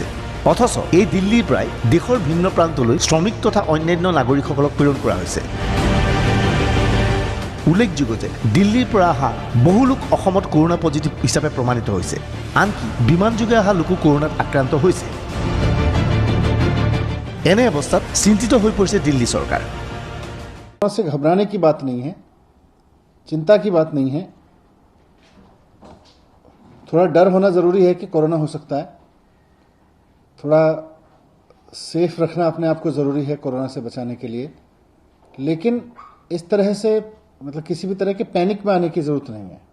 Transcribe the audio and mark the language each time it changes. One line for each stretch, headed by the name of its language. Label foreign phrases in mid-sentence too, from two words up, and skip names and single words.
Assamese: অথচ এই দিল্লীৰ পৰাই দেশৰ ভিন্ন প্ৰান্তলৈ শ্ৰমিক তথা অন্যান্য নাগৰিকসকলক প্ৰেৰণ কৰা হৈছে। উল্লেখযোগ্য যে দিল্লীৰ পৰা অহা বহু লোক অসমত কৰোণা পজিটিভ হিচাপে প্ৰমাণিত হৈছে। আনকি বিমানযোগে অহা লোকো কৰোণাত আক্ৰান্ত হৈছে। এনে অৱস্থাত চিন্তিত হৈ পৰিছে দিল্লী চৰকাৰ।
Hindi: कोरोना से घबराने की बात नहीं है, चिंता की बात नहीं है। थोड़ा डर होना ज़रूरी है कि कोरोना हो सकता है। थोड़ा सेफ रखना अपने आप को ज़रूरी है कोरोना से बचाने के लिए। लेकिन इस तरह से मतलब किसी भी तरह के पैनिक में आने की ज़रूरत नहीं है।